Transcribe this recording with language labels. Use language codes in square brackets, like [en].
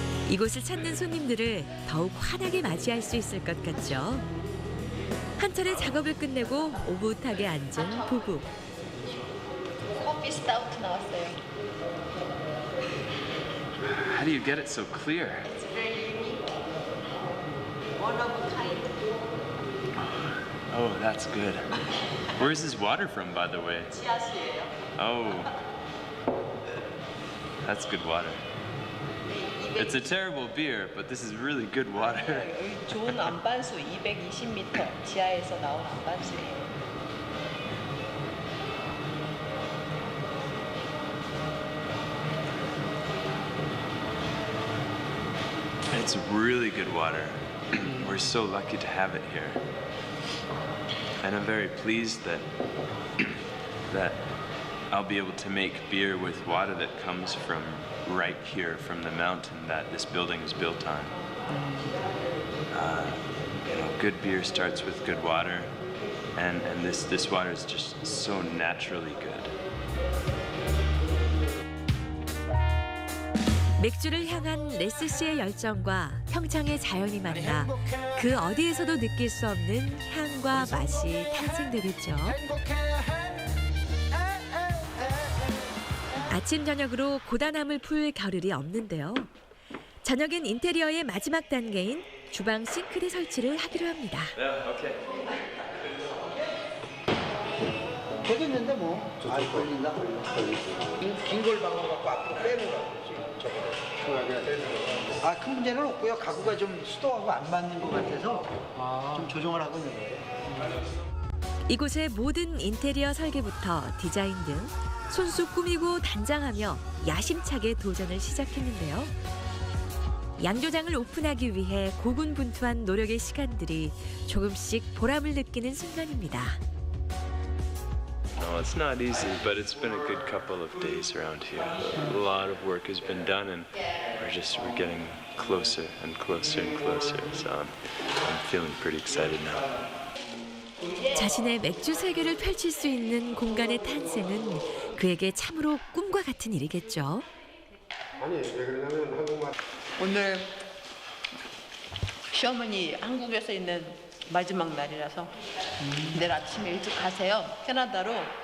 [ko] 이곳을 찾는 손님들을 더욱 환하게 맞이할 수 있을 것 같죠. 한 차례 작업을 끝내고 오붓하게 앉은 부부. 커피 스타우트 나왔어요. [en] How do you get it so clear? It's very unique. One of a kind. Oh, that's good. Where's this water from, by the way? [ko] 지하수예요. [en] Oh, that's good water. It's a terrible beer, but this is really good water. [ko] 여기 좋은 안반수 220m 지하에서 나온 안반수예요. [en] It's really good water. We're so lucky to have it here. And I'm very pleased that that I'll be able to make beer with water that comes from right here from the mountain that this building is built on. Good beer starts with good water, and this water is just so naturally good. [ko] 맥주를 향한 레스 씨의 열정과 평창의 자연이 만나 그 어디에서도 느낄 수 없는 향과 맛이 탄생되겠죠. 아침 저녁으로 고단함을 풀 겨를이 없는데요. 저녁엔 인테리어의 마지막 단계인 주방 싱크대 설치를 하기로 합니다. [en] Yeah, okay. [ko] 되겠는데 뭐. 안 걸린다. 긴걸 박아갖고 앞으로 빼는 거지. 큰 문제는 없고요. 가구가 좀 수도하고 안 맞는 것 같아서 좀 조정을 하고 있는 거예요. 이곳의 모든 인테리어 설계부터 디자인 등 손수 꾸미고 단장하며 야심차게 도전을 시작했는데요. 양조장을 오픈하기 위해 고군분투한 노력의 시간들이 조금씩 보람을 느끼는 순간입니다. [en] No, it's not easy, but it's been a good couple of days around here. A lot of work has been done, and we're getting closer and closer and closer. So I'm feeling pretty excited now. [ko] 자신의 맥주 세계를 펼칠 수 있는 공간의 탄생은 그에게 참으로 꿈과 같은 일이겠죠. 오늘 시어머니 한국에서 있는 마지막 날이라서 내일 아침에 일찍 가세요. 캐나다로.